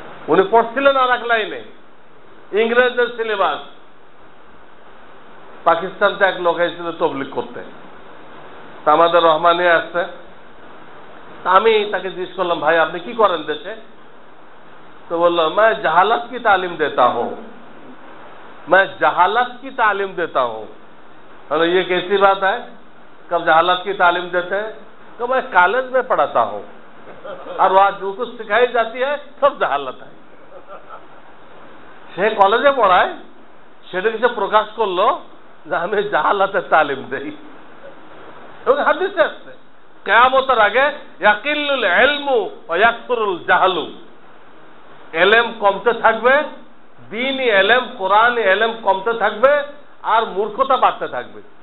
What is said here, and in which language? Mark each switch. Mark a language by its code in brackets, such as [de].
[bn] উনি পড়ছিলেন আর এক লাইনে, ইংরেজদের সিলেবাস। পাকিস্তান থেকে এক লোক এসেছিল তবলিগ করতে, তা আমাদের রহমানিয়া আসছে, আমি তাকে জিজ্ঞেস করলাম, ভাই আপনি কি করেন দেশে? [hi] তো বললো, मैं जहालत की तालीम देता हूँ, मैं जहालत की तालीम देता हूँ। तो ये कैसी बात है, कब जहालत की तालीम देते हैं? तो मैं कॉलेज में पढ़ाता हूँ और वहां जो कुछ सिखाई जाती है सब जहालत है। [bn] সে কলেজে পড়ায়, সেটাকে সে প্রকাশ করলো যে আমি জাহালাতের তালিম দেই। এবং হাদিসে আসছে কিয়ামতের আগে [ar] ইয়াকিল্লুল ইলমু ওয়া ইয়াকসুরুল জাহলু, [bn] এলেম কমতে থাকবে, দ্বীনি এলেম কোরআনি এলেম কমতে থাকবে আর মূর্খতা বাড়তে থাকবে।